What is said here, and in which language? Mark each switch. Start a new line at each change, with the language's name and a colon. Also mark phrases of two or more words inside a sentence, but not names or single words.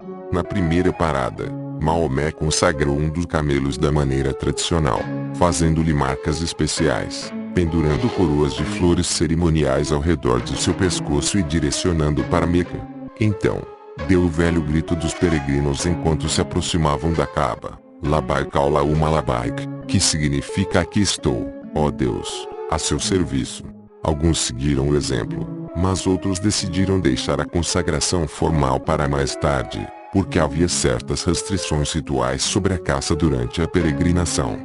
Portuguese: Na primeira parada, Maomé consagrou um dos camelos da maneira tradicional, fazendo-lhe marcas especiais, pendurando coroas de flores cerimoniais ao redor de seu pescoço e direcionando para Meca. Então, deu o velho grito dos peregrinos enquanto se aproximavam da Kaaba:
Arabic: "لبيك اللهم لبيك",
Portuguese: que significa "Aqui estou, ó Deus, a seu serviço". Alguns seguiram o exemplo, mas outros decidiram deixar a consagração formal para mais tarde, porque havia certas restrições rituais sobre a caça durante a peregrinação.